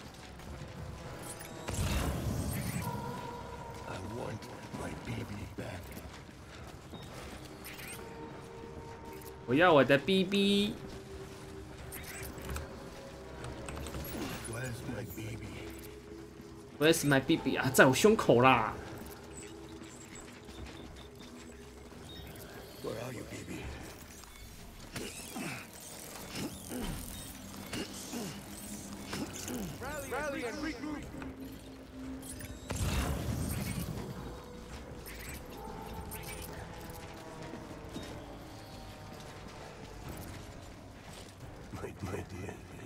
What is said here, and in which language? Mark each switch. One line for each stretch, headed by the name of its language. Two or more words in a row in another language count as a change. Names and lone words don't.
Cantonese: 我要我的 BB。
English: Where's my BB
Cantonese: 啊，在我胸口啦。
English: Where are you, baby? Rally and regroup. My dear baby.